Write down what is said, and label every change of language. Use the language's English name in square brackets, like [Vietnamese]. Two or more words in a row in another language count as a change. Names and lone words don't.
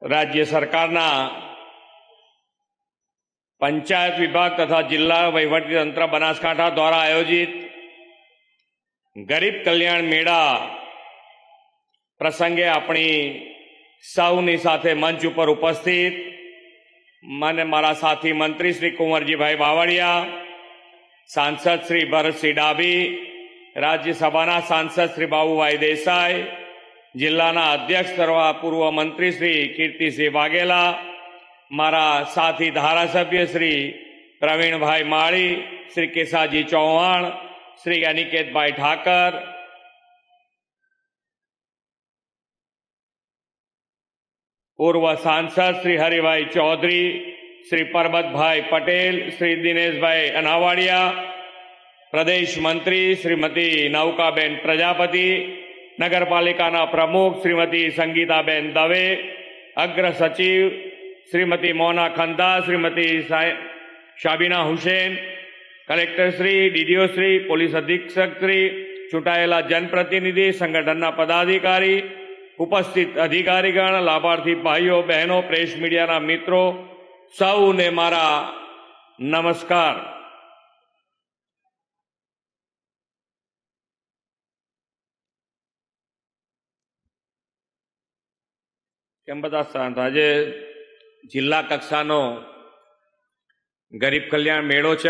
[Gujarati] રાજ્ય સરકારના પંચાયત વિભાગ તથા જિલ્લા વહીવટી તંત્ર બનાસકાંઠા દ્વારા આયોજિત ગરીબ કલ્યાણ મેળા પ્રસંગે આપણી સૌની સાથે મંચ પર ઉપસ્થિત મન મારા સાથી મંત્રી શ્રી કુંવરજીભાઈ બાવળિયા, સાંસદ શ્રી ભરતસિંહ ડાભી, રાજ્યસભા સાંસદ શ્રી બાબુભાઈ દેસાઈ, જિલ્લાના અધ્યક્ષ તથા પૂર્વ મંત્રી શ્રી કીર્તિસિંહ વાઘેલા, મારા સાથી ધારાસભ્ય શ્રી પ્રવીણભાઈ માળી, શ્રી કેસાજી ચૌહાણ, શ્રી અનિકેતભાઈ ઠાકર, પૂર્વ સાંસદ શ્રી હરિભાઈ ચૌધરી, શ્રી પરબતભાઈ પટેલ, શ્રી દિનેશભાઈ અનાવાડિયા, પ્રદેશ મંત્રી શ્રીમતી નૌકાબેન પ્રજાપતિ, નગરપાલિકાના પ્રમુખ શ્રીમતી સંગીતાબેન દવે, અગ્ર સચિવ શ્રીમતી મોના ખંદા, શ્રીમતી શાબીના હુસૈન, કલેક્ટર શ્રી, ડીડીઓ શ્રી, પોલીસ અધીક્ષક શ્રી, ચૂંટાયેલા જનપ્રતિનિધિ, સંગઠનના પદાધિકારી, ઉપસ્થિત અધિકારીગણ, લાભાર્થી ભાઈઓ બહેનો, પ્રેસ મીડિયાના મિત્રો, સૌને મારા નમસ્કાર। કેમ બધા શાંત? આજ જિલ્લા કક્ષાનો ગરીબ કલ્યાણ મેળો છે।